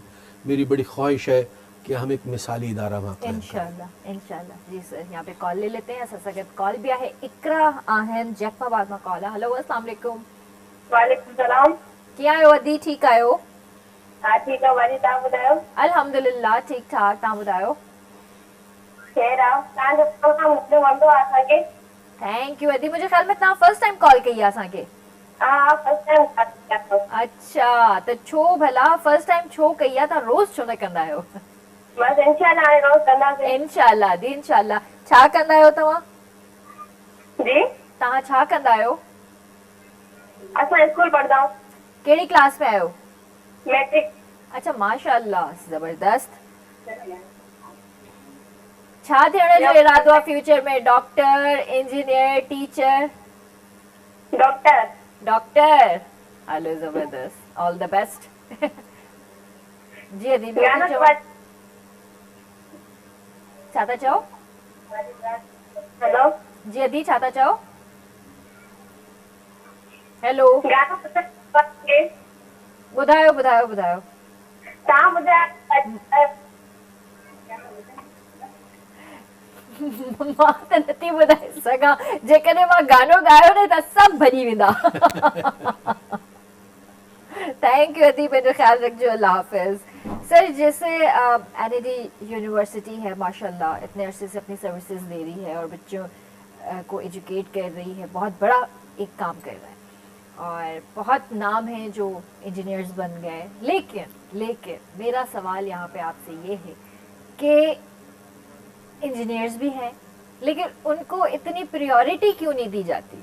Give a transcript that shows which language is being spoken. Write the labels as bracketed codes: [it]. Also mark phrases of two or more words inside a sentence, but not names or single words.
[ur] میری بڑی خواہش ہے کہ ہم ایک مثالی ادارہ وہاں قائم کریں. इंशाल्लाह। جی سر، یہاں پہ کال لے لیتے ہیں۔ سر کال بھی ہے، اقرا آہن جیکب آباد میں کال ہے. [ar] हेलो السلام علیکم. وعلیکم سلام. [sd] क्या आयो अदी? ठीक आयो? [ur] ہاں ٹھیک ہے والی, [sd] तव्हां ॿुधायो? अल्हम्दुलिल्लाह ठीक ठाक, तव्हां ॿुधायो? ख़ैर आहे, तव्हांजो प्रोग्राम मोकिलियो वंदो आहे असांखे। [en] thank you अदी। [sd] मुझे ख्याल में तव्हां [en] first time [sd] कॉल कई आहे असांखे। [en] हाँ first time. [sd] अच्छा, तो छो भला [en] first time [sd] छो कई आहे? तव्हां रोज़ छो न कंदा आहियो? बस इंशाल्लाह हाणे रोज़ कंदासीं। इंशाल्लाह दी इंशाल्लाह। छा कंदा आहियो तव्हां? जी तव्हां छा कंदा आहियो? असां स्कूल पढ़दा आहियूं। कहिड़ी क्लास में आहियो? मैट्रिक। अच्छा माशाल्लाह, जबरदस्त। छा थियण जो इरादो आहे फ्यूचर में? डॉक्टर, इंजीनियर, टीचर? डॉक्टर। डॉक्टर, हलो जबरदस्त, [en] all the best. [sd] जी अदी गाना छा था चओ? हेलो जी अदी छा था चओ? हेलो गाना ॿुधायो ॿुधायो ॿुधायो। तव्हां ॿुधायो। मां त नथी ॿुधाए सघां, जेकॾहिं मां गानो ॻायो न त सभु भॼी वेंदा। थैंक यू अदी, पंहिंजो ख्याल रखिजो, अल्लाह हाफिज। [ur] سر جیسے NED یونیورسٹی ہے ماشاءاللہ، اتنے عرصے سے اپنی سروسز دے رہی ہے اور بچوں کو ایجوکیٹ کر رہی ہے، بہت بڑا ایک کام کر رہا ہے اور بہت نام ہے جو انجینئرز بن گئے. لیکن میرا سوال یہاں پہ آپ سے یہ ہے کہ انجینئرز بھی ہیں لیکن ان کو اتنی پرائیورٹی کیوں نہیں دی جاتی?